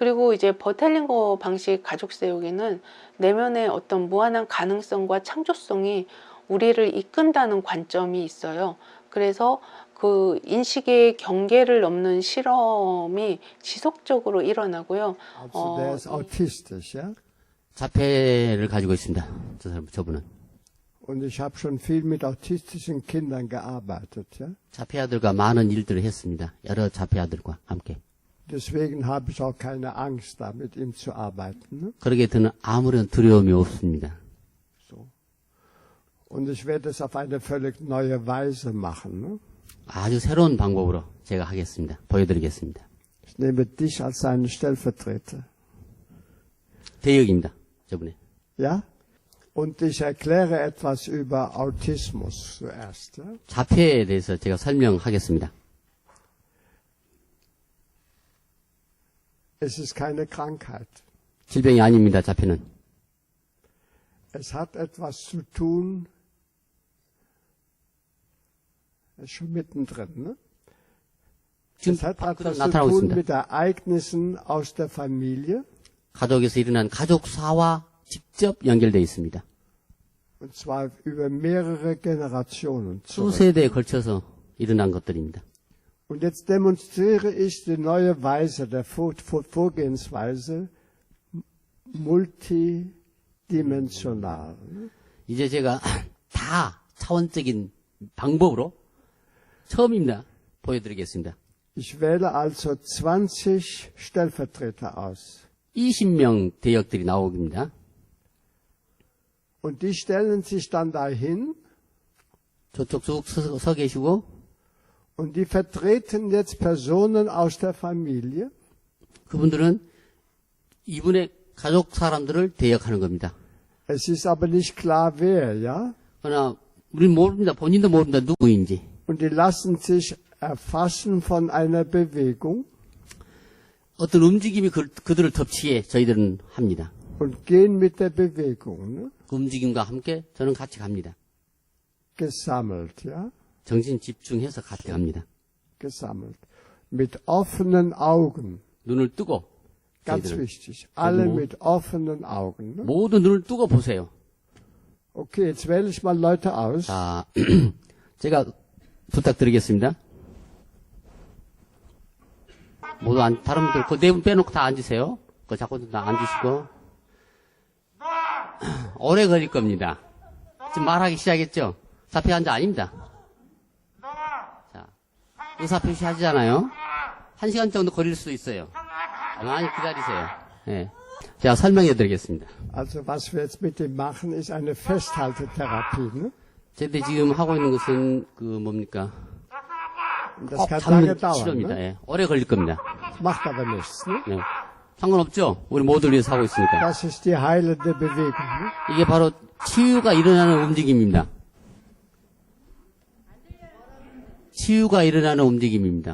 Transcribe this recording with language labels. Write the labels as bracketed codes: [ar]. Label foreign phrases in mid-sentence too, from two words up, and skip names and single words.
[ko] 그리고 이제 버텔링거 방식 가족 세우기는 내면의 어떤 무한한 가능성과 창조성이 우리를 이끈다는 관점이 있어요. 그래서 그 인식의 경계를 넘는 실험이 지속적으로 일어나고요. [de] Also der ist autistisch, ja? [ko] 자폐를 가지고 있습니다. 저분은. [de] Und ich habe schon viel mit autistischen Kindern gearbeitet, ja? [ko] 자폐아들과 많은 일들을 했습니다. 여러 자폐아들과 함께. [de] Deswegen habe ich auch keine Angst, da mit ihm zu arbeiten. Ne? [ko] 그러게 저는 아무런 두려움이 없습니다. [de] So. Und ich werde es auf eine völlig neue Weise machen. Ne? [ko] 아주 새로운 방법으로 제가 하겠습니다. 보여드리겠습니다. [de] Ich nehme dich als seinen Stellvertreter. [ko] 대역입니다. 저분의. [de] Ja? Und ich erkläre etwas über Autismus zuerst. Ja? [ko] 자폐에 대해서 제가 설명하겠습니다. [de] Es ist keine Krankheit. [ko] 질병이 아닙니다. 자폐는. [de] Es hat etwas zu tun, ist schon mittendrin, ne? [ko] 지금 [de] Es hat [ko] 밖으로 [de] etwas zu [ko] 나타나고 [de] tun [ko] 있습니다. [de] mit Ereignissen aus der Familie, [ko] 가족에서 일어난 가족사와 직접 연결되어 있습니다. [de] und zwar über mehrere Generationen zurück. [ko] 수세대에 걸쳐서 일어난 것들입니다. [de] Und jetzt demonstriere ich die neue Weise der Vorgehensweise multidimensional. [ko] 이제 제가 다 차원적인 방법으로 처음입니다. 보여드리겠습니다. [de] Ich wähle also 20 Stellvertreter aus. [ko] 20명 대역들이 나옵니다. [de] Und die stellen sich dann dahin [ko] 저쪽 쭉 서 계시고 [de] und die vertreten jetzt Personen aus der Familie. [ko] 그분들은 이분의 가족 사람들을 대역하는 겁니다. [de] Es ist aber nicht klar wer, ja? [ko] 그러나 우리는 모릅니다. 본인도 모릅니다. 누구인지. [de] Und die lassen sich erfassen von einer Bewegung [ko] 어떤 움직임이 그들을 덮치게 저희들은 합니다. [de] und gehen mit der Bewegung, ne? [ko] 그 움직임과 함께 저는 같이 갑니다. [de] Gesammelt, ja? [ko] 정신 집중해서 같이 갑니다. [de] Gesammelt. Mit offenen Augen. [ko] 눈을 뜨고 [de] Ganz [ko] 저희들은 [de] wichtig. Alle Genau. mit offenen Augen. Ne? [ko] 모두 눈을 뜨고 보세요. [de] Okay, jetzt wähle ich mal Leute aus. [ko] 자, 제가 부탁드리겠습니다. 모두 다른 분들 그 네 분 빼놓고 다 앉으세요. 그 자꾸 다 앉으시고 오래 걸릴 겁니다. 지금 말하기 시작했죠? 사표 환자 아닙니다. 자, 의사 표시하잖아요. 1시간 정도 걸릴 수도 있어요. 가만히 기다리세요. 예. 자, 설명해 드리겠습니다. [de] Also was wir jetzt mit ihm machen, ist eine Festhaltetherapie. Ne? [ko] 저희들이 지금 하고 있는 것은 그 뭡니까? [de] Und das [ko] 꼭 [de] kann [ko] 잡는 [de] lange dauern. [ko] 치료입니다. [de] Ne? [ko] 예. 오래 걸릴 겁니다. [de] Macht aber nichts. Ne? [ko] 네. 상관없죠? 우리 모두를 위해서 하고 있으니까. [de] Das ist die heilende Bewegung. Ne? [ko] 이게 바로 치유가 일어나는 움직임입니다. 치유가 일어나는 움직임입니다.